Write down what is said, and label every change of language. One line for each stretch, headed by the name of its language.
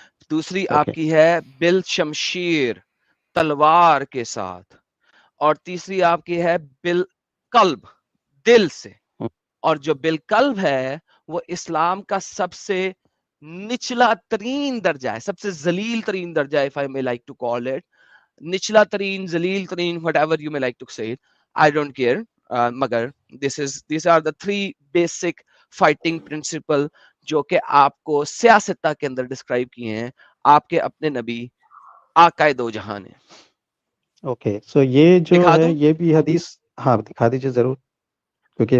Urdu: دوسری آپ کی ہے بالشمشیر، تلوار کے ساتھ. اور تیسری آپ کی ہے بالقلب، دل سے. اور جو بالقلب ہے وہ اسلام کا سب سے نچلا ترین درجہ ہے، سب سے ذلیل ترین درجہ ہے,
English: if I may like to call it.
Urdu: نچلا ترین، ذلیل ترین،
English: whatever you may like to say it, I don't care.
Urdu: مگر
English: these are the 3 basic fighting principle
Urdu: جو کہ آپ کو سیاستہ کے اندر ڈسکرائب کیے ہیں آپ کے اپنے نبی آقائے دو جہان ہیں. اوکے سو یہ جو دکھا ہے دوں؟ یہ بھی حدیث، ہاں دکھا دیجیے ضرور، کیونکہ